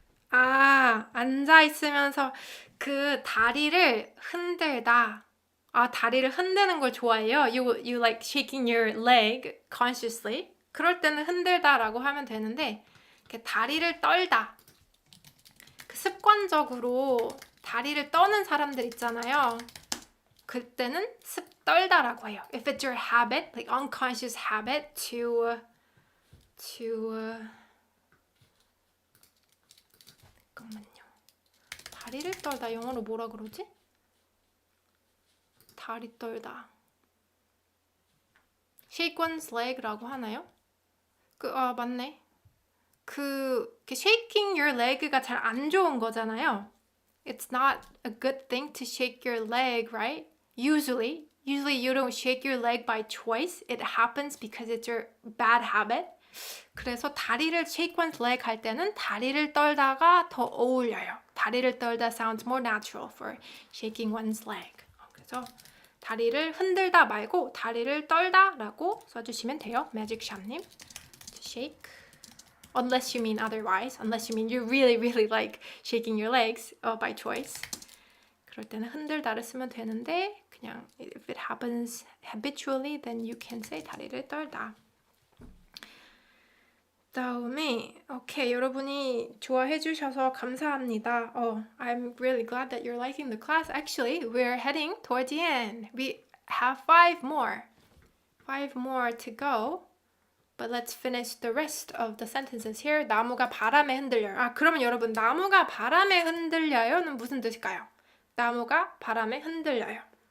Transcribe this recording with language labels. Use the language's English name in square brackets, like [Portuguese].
[Korean] 앉아 있으면서 다리를 흔들다. 다리를 흔드는 걸 좋아해요. [English] You like shaking your leg consciously. [Korean] 그럴 때는 흔들다라고 하면 되는데 이렇게 다리를 떨다. 습관적으로 다리를 떠는 사람들 있잖아요. 그때는 떨다라고 해요. [English] If it's your habit, like unconscious habit to [Korean] 잠깐만요. 다리를 떨다 영어로 뭐라 그러지? 다리 떨다. [English] Shake one's leg [Korean] 라고 하나요? 맞네. [English] shaking your leg [Korean] 가 잘 안 좋은 거잖아요. [English] It's not a good thing to shake your leg, right? Usually you don't shake your leg by choice. It happens because it's your bad habit. [Korean] 그래서 다리를 [English] shake one's leg [Korean] 할 때는 다리를 떨다가 더 어울려요. 다리를 떨다 [English] sounds more natural for shaking one's leg. [Korean] 그래서 다리를 흔들다 말고 다리를 떨다라고 써주시면 돼요. [English] 매직샵님. To shake. Unless you mean otherwise. Unless you mean you really like shaking your legs by choice. [Korean] 그럴 때는 흔들다를 쓰면 되는데 그냥 [English] if it happens habitually, then you can say [Korean] 다리를 떨다. 다음에 오케이, 여러분이 좋아해 주셔서 감사합니다. [English] I'm really glad that you're liking the class. Actually, we're heading toward the end. We have 5 more to go. But let's finish the rest of the sentences here. [Korean] 나무가 바람에 흔들려요. 그러면 여러분, 나무가 바람에 흔들려요는 무슨 뜻일까요? 나무가 바람에 흔들려요.